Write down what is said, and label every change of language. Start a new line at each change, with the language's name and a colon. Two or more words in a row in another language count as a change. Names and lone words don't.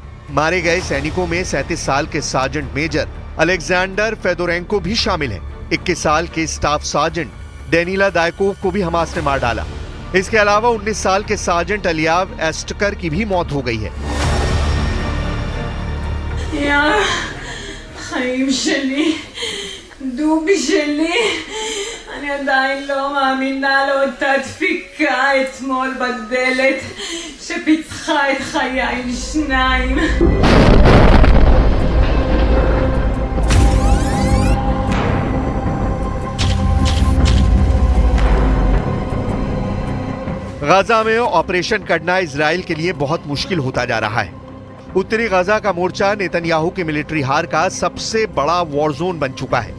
Hindi: मारे गए सैनिकों में 37 साल के सार्जेंट मेजर अलेक्जेंडर फेदोरेंको भी शामिल है। 21 साल के स्टाफ सार्जेंट डेनिला दायकोव को भी हमास ने मार डाला। इसके अलावा 19 साल के सार्जेंट अलियाव एस्टकर की भी मौत हो गई है। यार,
Hebrew: חיים שלי, דובי שלי, אני עדיין לא מאמינה לאותה דפיקה אתמול בדלת שפיצחה את חיי לשניים.
Hindi: गाजा में ऑपरेशन करना इजराइल के लिए बहुत मुश्किल होता जा रहा है। उत्तरी गाजा का मोर्चा नेतन्याहू की मिलिट्री हार का सबसे बड़ा
English: war zone
Hindi: बन चुका है।